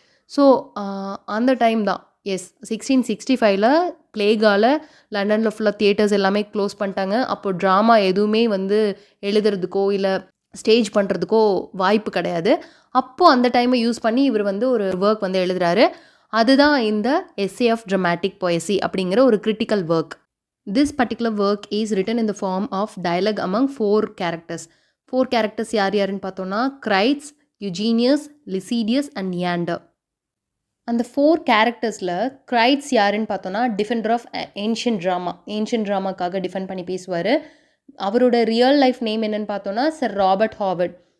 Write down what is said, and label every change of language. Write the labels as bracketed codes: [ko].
[ta] So அந்த time தான், S 1665ல் பிளேகால் லண்டனில் ஃபுல்லாக தியேட்டர்ஸ் எல்லாமே க்ளோஸ் பண்ணிட்டாங்க. அப்போது ட்ராமா எதுவுமே வந்து எழுதுறதுக்கோ இல்லை ஸ்டேஜ் பண்ணுறதுக்கோ வாய்ப்பு கிடையாது. அப்போது அந்த டைமை யூஸ் பண்ணி இவர் வந்து ஒரு ஒர்க் வந்து எழுதுகிறாரு. அதுதான் இந்த எஸ்ஸே ஆஃப் ட்ரமாட்டிக் பொயசி அப்படிங்கிற ஒரு critical work. [en] This particular work is written in the form of dialogue among 4 characters. [ta] 4 characters யார் யாருன்னு பார்த்தோன்னா கிரைட்ஸ், யுஜீனியஸ், லிசிடியஸ் அண்ட் நியாண்டர். அந்த 4 கேரக்டர்ஸில் கிரைட்ஸ் யாருன்னு பார்த்தோன்னா Defender of ancient drama. Ancient ட்ராமாக்காக defend பண்ணி பேசுவார். அவரோட ரியல் லைஃப் நேம் என்னென்னு பார்த்தோன்னா சர் ராபர்ட் ஹாவர்ட்.